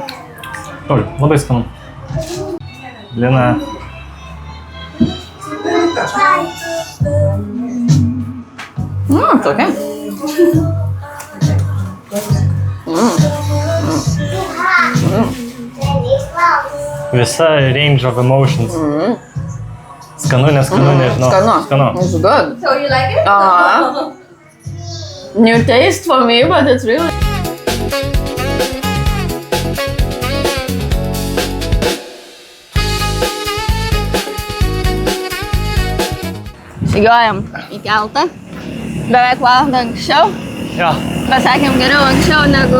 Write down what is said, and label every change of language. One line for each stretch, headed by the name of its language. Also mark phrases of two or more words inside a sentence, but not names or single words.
Lithuanian: Oi, labai skanu. Lina. Tokia.
English: Visa range of emotions.
Lithuanian: Skanu, neskanu, nežinau. Skanu.
English: It's good. So you like it? New taste for me, but it's really...
Lithuanian: Žygiuojam į keltą. Beveik valandą anksčiau. Jo, Pasakėm geriau anksčiau negu...